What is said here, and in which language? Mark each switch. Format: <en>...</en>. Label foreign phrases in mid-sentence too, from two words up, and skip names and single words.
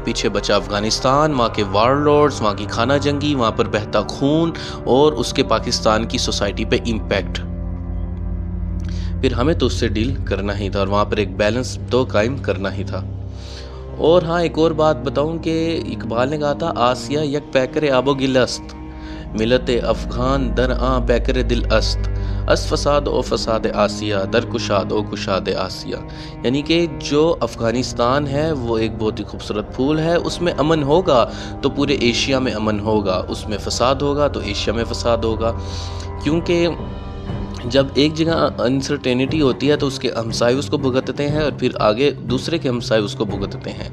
<ur>پیچھے بچا افغانستان، وہاں کے</ur> <en>war lords,</en> <ur>وہاں کی خانہ جنگی، وہاں پر بہتا خون، اور اس کے پاکستان کی سوسائٹی پہ امپیکٹ. پھر ہمیں تو اس سے ڈیل کرنا ہی تھا، اور وہاں پر ایک بیلنس تو قائم کرنا ہی تھا. اور ہاں، ایک اور بات بتاؤں کہ اقبال نے کہا تھا،</ur> <fa>آسیہ یک پیکر آب و گل است، ملت افغان در آں پیکر دل است، اس فساد او فساد آسیہ، در کشاد او کشاد آسیہ.</fa> <ur>یعنی کہ جو افغانستان ہے وہ ایک بہت ہی خوبصورت پھول ہے، اس میں امن ہوگا تو پورے ایشیا میں امن ہوگا، اس میں فساد ہوگا تو ایشیا میں فساد ہوگا. کیونکہ جب ایک جگہ انسرٹینٹی ہوتی ہے تو اس کے ہمسائے اس کو بھگتتے ہیں، اور پھر آگے دوسرے کے ہمسائے اس کو بھگتتے ہیں.</ur>